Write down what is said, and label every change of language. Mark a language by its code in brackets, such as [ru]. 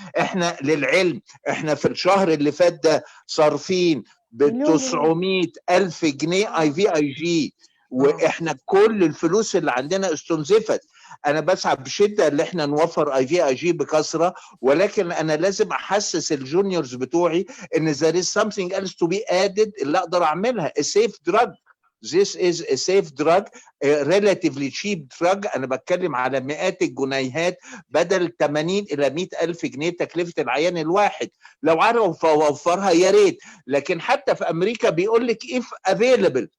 [ar] احنا للعلم احنا في الشهر اللي فات ده صارفين ب 900,000 جنيه اي في اي جي، واحنا كل الفلوس اللي عندنا استنزفت. انا بسعى بشده ان احنا نوفر اي في اي جي بكثره، ولكن انا لازم احسس الجونيورز بتوعي ان [en] there is something else to be added [ar] اللي اقدر اعملها. [en] a safe drug. This is a safe drug, a relatively cheap drug. [ar] أنا بتكلم على مئات الجنيهات بدل 80 إلى 100,000 جنيه تكلفة العيان الواحد. لو عرف أوفرها يا ريت، لكن حتى في أمريكا بيقول لك [en] if available.